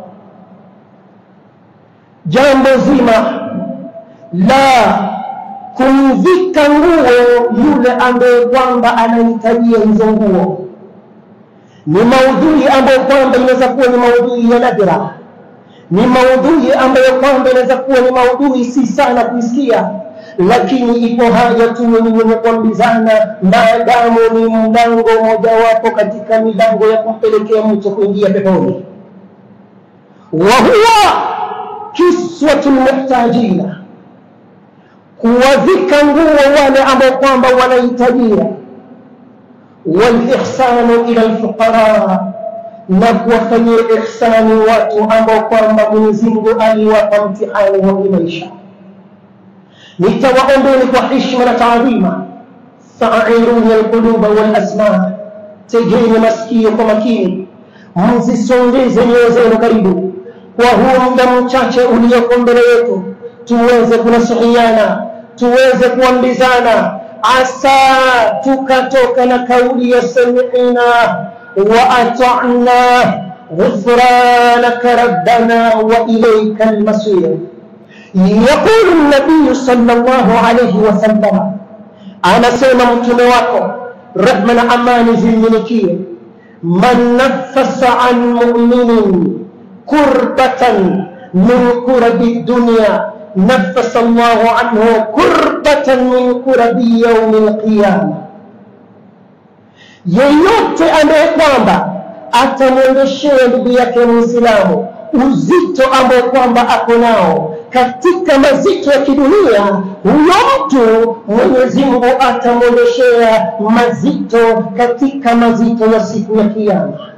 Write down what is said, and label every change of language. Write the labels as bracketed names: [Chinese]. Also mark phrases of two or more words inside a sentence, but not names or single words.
[Swahili] Jambo zima la kumvika nguo yule ambaye kwamba anahitajia hizo nguo ni maudhui ambayo kwamba inaweza kuwa ni maudhui ya nadra, ni maudhui ambayo kwamba inaweza kuwa ni maudhui si sana kuisikia, lakini ipo haja tu wenye kuambizana, maadamu ni mlango mojawapo katika milango ya kumpelekea mtu kuingia peponi. [Arabic] وهو كسوة المحتاجين, [Swahili] kuwavika nguo wale ambao kwamba wanahitajia, [Arabic] والإحسان إلى الفقراء, [Swahili] na kuwafanyia ihsani watu ambao kwamba Mwenyezi Mungu aliwapa mtihani wa maisha. Nitawaombeni kwa heshima na taadhima, [Arabic] فأعيروني القلوب والأسماع, [Swahili] tegeni masikio kwa makini, mzisongeze nyoyo zenu karibu kwa huu muda mchache ulioko mbele yetu, tuweze kunasihiana, tuweze kuambizana, asa tukatoka na kauli ya [Arabic] سمعنا وأطعنا غفرانك ربنا وإليك المصير. يقول النبي صلى الله عليه وسلم, [Swahili] anasema mtume wako rehma na amani ziminikie, [Arabic] من نفس عن مؤمن كربة من كرب الدنيا نفس الله عنه كربة من كرب يوم القيامة. [Swahili] Yeyote ambaye kwamba atamwondeshea ndugu yake Muislamu uzito ambao kwamba ako nao katika mazito ya kidunia, huyo mtu Mwenyezi Mungu atamwondeshea mazito katika mazito ya siku ya Kiyama.